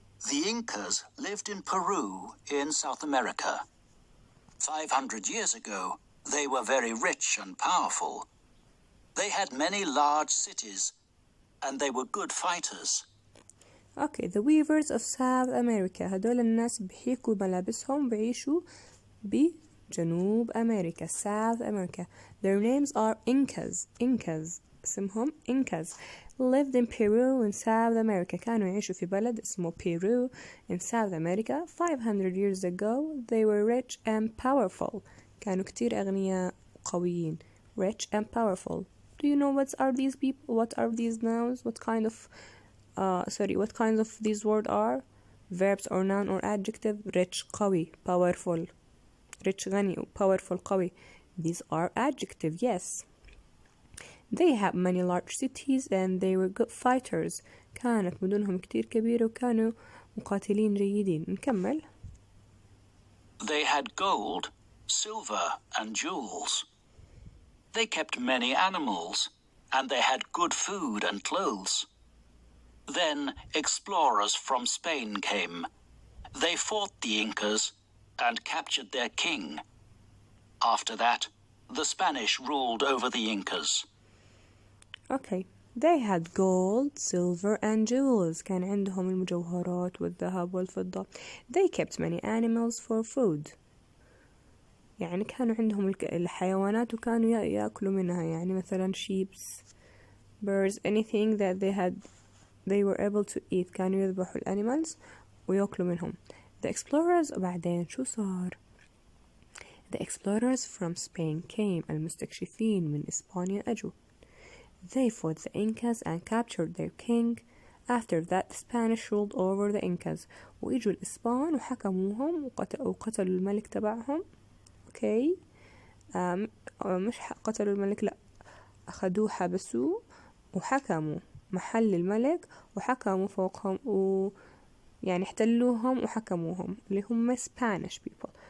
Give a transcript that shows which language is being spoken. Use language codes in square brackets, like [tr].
[en] The Incas lived in Peru in South America. 500 years ago, they were very rich and powerful. They had many large cities, and they were good fighters. Okay, the weavers of South America. [ar] هدول الناس بيحيكوا ملابسهم بعيشوا بجنوب أمريكا. [en] South America. Their names are Incas. Incas. [ar] اسمهم [en] Incas. Lived in Peru in South America. [ar] كانوا يعيشوا في بلد اسمه Peru [en] in South America. 500 years ago, they were rich and powerful. [ar] كانوا كتير أغنياء وقويين. [en] Rich and powerful. Do you know what are these people? What are these nouns? What kinds of these words are? Verbs or noun or adjective. Rich قوي, powerful. Rich غني, powerful قوي. These are adjective, yes. They had many large cities and they were good fighters. [ar] كانت مدنهم كتير كبيرة وكانوا مقاتلين جيدين. نكمل. [en] They had gold, silver, and jewels. They kept many animals, and they had good food and clothes. Then explorers from Spain came. They fought the Incas and captured their king. After that, the Spanish ruled over the Incas. Okay. They had gold, silver and jewels. [ar] كان عندهم المجوهرات والذهب والفضة. [en] They kept many animals for food. [ar] يعني كانوا عندهم الحيوانات وكانوا يأكلوا منها. يعني مثلا [en] sheep, birds, anything that they were able to eat. [ar] كانوا يذبحوا الانيمالز ويأكلوا منهم. [en] The explorers [ar] بعدين شو صار؟ [en] The explorers from Spain came. [ar] المستكشفين من إسبانيا أجوا. [en] They fought the Incas and captured their king. After that, the Spanish ruled over the Incas. [ar] وإجوا الإسبان وحكموهم وقتلوا الملك تبعهم. أوكي. مش قتلوا الملك، لا، أخذوه حبسوه وحكموا محل الملك وحكموا فوقهم يعني احتلوهم وحكموهم اللي هم [en] Spanish people.